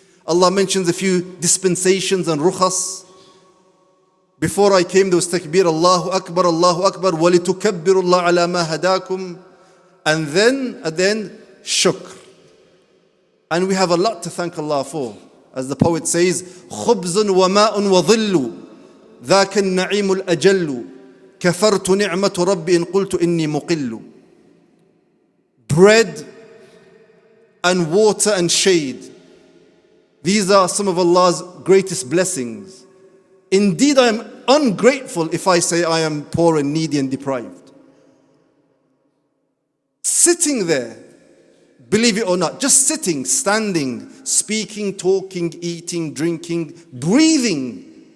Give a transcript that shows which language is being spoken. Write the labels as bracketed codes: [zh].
[en] Allah mentions a few dispensations and rukhas. Before I came, there was takbir, Allahu Akbar, [ar] وَلِتُكَبِّرُ اللَّهَ عَلَى مَا هَدَاكُمْ. [en] And then, at the end, shukr. And we have a lot to thank Allah for. As the poet says, [ar] خُبْزٌ وَمَاءٌ وَظِلُّ ذاك النعيم الأجل كفرت نعمة ربي إن قلت إني مقل. [en] Bread and water and shade. These are some of Allah's greatest blessings. Indeed, I am ungrateful if I say I am poor and needy and deprived. Sitting there, believe it or not, just sitting, standing, speaking, talking, eating, drinking, breathing.